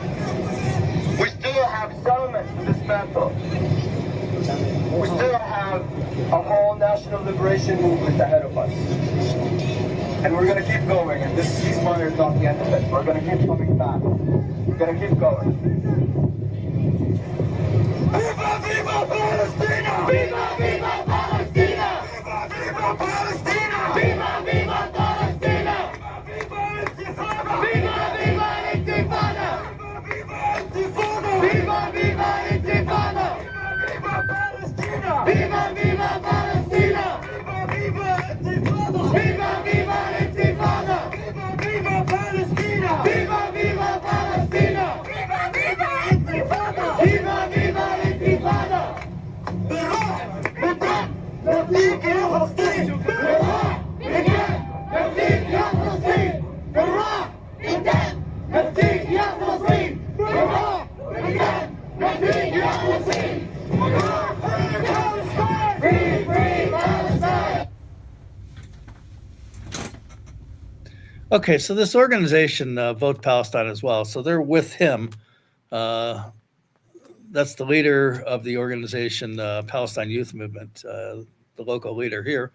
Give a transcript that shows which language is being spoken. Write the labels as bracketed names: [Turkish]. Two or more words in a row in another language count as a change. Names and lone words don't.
[English] We still have settlements to dismantle. We still have a whole national liberation movement ahead of us. And we're going to keep going, and this ceasefire is not the end of it. We're going to keep coming back. We're going to keep going. [Spanish] Viva, viva Palestina! Viva, viva Palestina! Viva, viva Palestina! Viva, viva Palestina! Viva, viva intifada! Viva, viva intifada! Viva, viva intifada! Viva, viva Palestina! Viva, viva Palestina! Viva, viva intifada! Viva, viva intifada! Viva, viva Palestina! Viva, viva Palestina! Viva, viva intifada! Viva, viva intifada! [Arabic] بالروح بالدم نفديك يا فلسطين بالروح بالدم نفديك يا فلسطين بالروح بالدم نفديك يا فلسطين بالروح بالدم نفديك يا فلسطين بالروح Palestine! [English] Free, free Palestine! Okay, so this organization, Vote Palestine as well, so they're with him. That's the leader of the organization, Palestine Youth Movement, the local leader here.